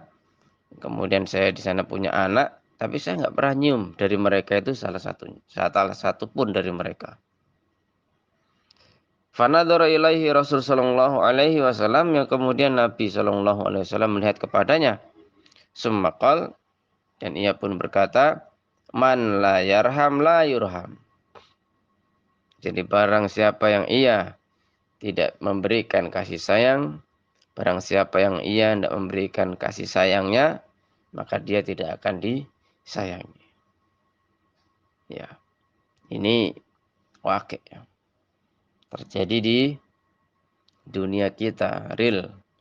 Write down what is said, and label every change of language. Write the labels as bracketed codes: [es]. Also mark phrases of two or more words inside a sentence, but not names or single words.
[id] Kemudian saya di sana punya anak, tapi saya enggak pernah nyium dari mereka itu salah satu pun dari mereka. [ar] فنظر إليه رسول صلى الله عليه وسلم, [id] yang kemudian Nabi [ar] صلى الله عليه وسلم [id] melihat kepadanya. [ar] ثم قال, [id] dan ia pun berkata, [ar] من لا يرحم لا يرحم. [id] Jadi barang siapa yang ia tidak memberikan kasih sayang, barang siapa yang ia tidak memberikan kasih sayangnya, maka dia tidak akan disayangi. Ini wakil terjadi di dunia kita, real.